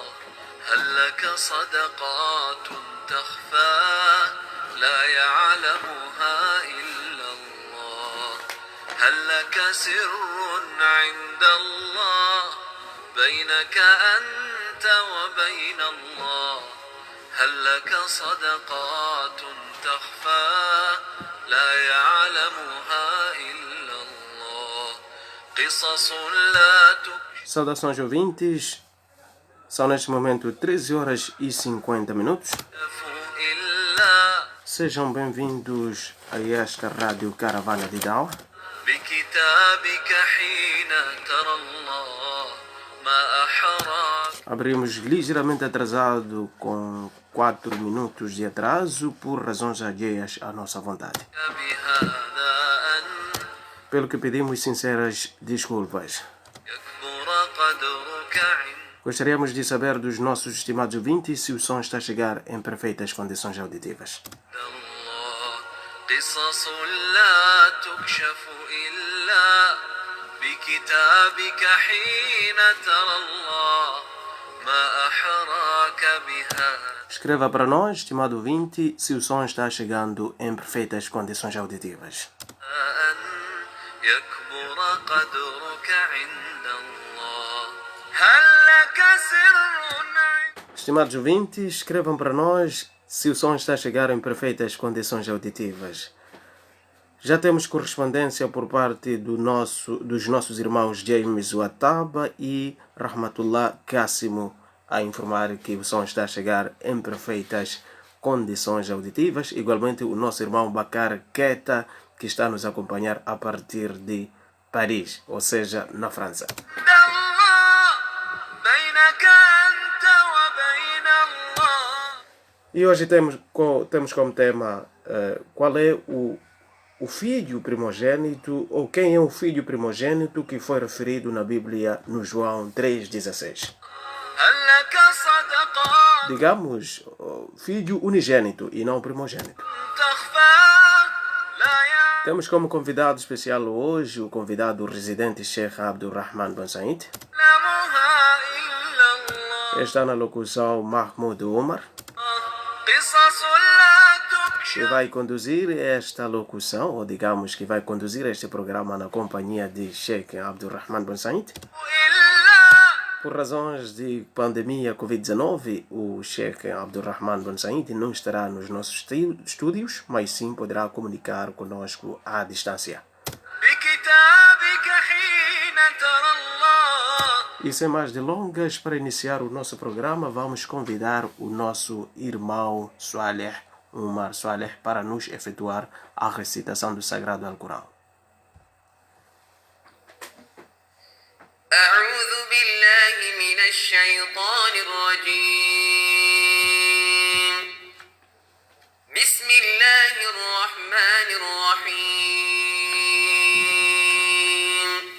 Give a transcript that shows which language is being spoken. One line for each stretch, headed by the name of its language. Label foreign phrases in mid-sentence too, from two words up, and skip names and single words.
Arabic: هل لك صدقات تخفى لا يعلمها إلا الله هل لك سر عند الله بينك أنت وبين الله هل لك صدقات تخفى لا يعلمها إلا الله قصص لا تكشف.
Portuguese: Saudações ouvintes, são neste momento 13 horas e 50 minutos.
Arabic: إلا
Portuguese: Sejam bem-vindos a esta Rádio Caravana de Dawa.
Arabic: بكتابك حين ترى الله ما أحراك
Portuguese: Abrimos ligeiramente atrasado com 4 minutos de atraso por razões alheias à nossa vontade.
Arabic: بهذا أن
Portuguese: Pelo que pedimos sinceras desculpas.
Arabic: يكبر قدرك عند
Portuguese: Gostaríamos de saber dos nossos estimados ouvintes se o som está a chegar em perfeitas condições auditivas.
Arabic: الله قصص لا تكشف إلا بكتابك حين ترى الله ما أحراك بها
Portuguese: Escreva para nós, estimado ouvinte, se o som está chegando em perfeitas condições auditivas.
Arabic: أن يكبر قدرك عند الله هل لك سر عند
Portuguese: Estimados ouvintes, escrevam para nós se o som está a chegar em perfeitas condições auditivas. Já temos correspondência por parte dos nossos irmãos James Wataba e Rahmatullah Qassimo a informar que o som está a chegar em perfeitas condições auditivas. Igualmente o nosso irmão Bakar Keta, que está a nos acompanhar a partir de Paris, ou seja, na França.
Arabic: الله بينك أنت وبين الله
Portuguese: E hoje temos como tema qual é o filho primogênito, ou quem é o filho primogênito que foi referido na Bíblia no João 3,16.
Arabic: هل لك صدقات
Portuguese: Digamos, filho unigênito e não primogênito.
Arabic: تخفى لا
Portuguese: Temos como convidado especial hoje o convidado residente Sheikh Abdurrahman bin Said.
Arabic: يعلمها إلا الله
Portuguese: Está na locução Mahmoud Umar,
Arabic: قصص لا
Portuguese: que
Arabic: تكشف
Portuguese: vai conduzir esta locução, ou digamos que vai conduzir este programa na companhia de Sheikh Abdurrahman bin Said.
Arabic: إلا
Portuguese: Por razões de pandemia Covid-19, o Sheikh Abdurrahman bin Said não estará nos nossos estúdios, mas sim poderá comunicar conosco à distância.
Arabic: بكتابك حين ترى الله
Portuguese: E sem mais delongas, para iniciar o nosso programa, vamos convidar o nosso irmão Saleh Umar Saleh para nos efetuar a recitação do Sagrado Alcorão.
Arabic: أعوذ بالله من الشيطان الرجيم بسم الله الرحمن الرحيم